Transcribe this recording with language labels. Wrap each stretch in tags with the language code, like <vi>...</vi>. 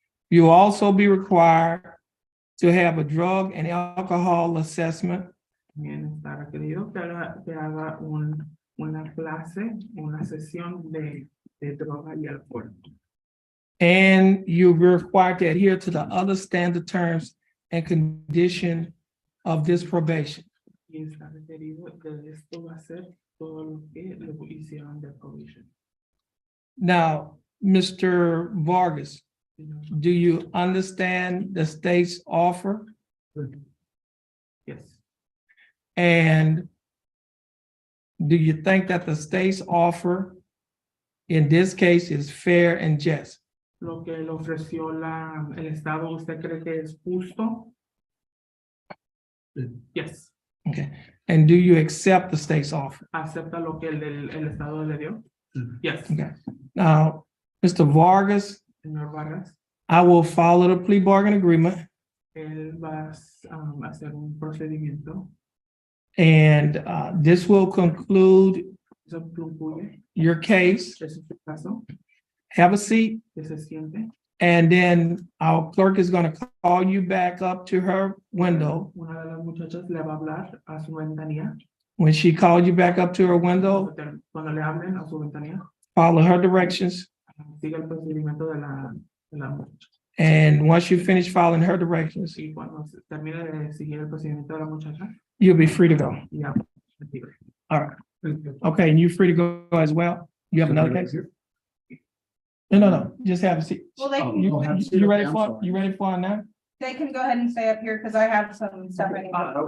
<en>You'll also be required to have a drug and alcohol assessment</en> <es>También está requerido que haga una clase, una sesión de droga y alcohol.</es> <en>and you'll be required to adhere to the other standard terms and condition of this probation.</en> <es>Y está requerido que esto va a ser todo lo que le hicieron de probation.</es> <en>Now, Mr. Vargas, do you understand the state's offer? Yes. And do you think that the state's offer in this case is fair and just?</en> <es>Lo que le ofreció el Estado, ¿usted cree que es justo?</es> <en>Yes. Okay. And do you accept the state's offer?</en> <es>¿Acepta lo que el Estado le dio?</es> <en>Yes. Okay. Now, Mr. Vargas,</en> <es>Señor Vargas,</es> <en>I will follow the plea bargain agreement</en> <es>él va a hacer un procedimiento.</es> <en>and this will conclude</en> <es>Eso concluye.</es> <en>your case.</en> <es>Ese es su caso.</es> <en>Have a seat.</en> <es>Que se siente.</es> <en>And then our clerk is going to call you back up to her window.</en> <es>Una de las muchachas le va a hablar a su ventanilla.</es> <en>When she calls you back up to her window,</en> <es>Cuando le hablen a su ventanilla,</es> <en>follow her directions.</en> <es>siga el procedimiento de la muchacha.</es> <en>And once you finish following her directions,</en> <es>Y cuando termine de seguir el procedimiento de la muchacha,</es> <en>you'll be free to go.</en> <es>ya.</es> <en>All right. Okay, and you're free to go as well? You have another case? No. Just have a seat. Well, they can, You ready for it now? they can go ahead and stay up here because I have some stuff I need to.</en>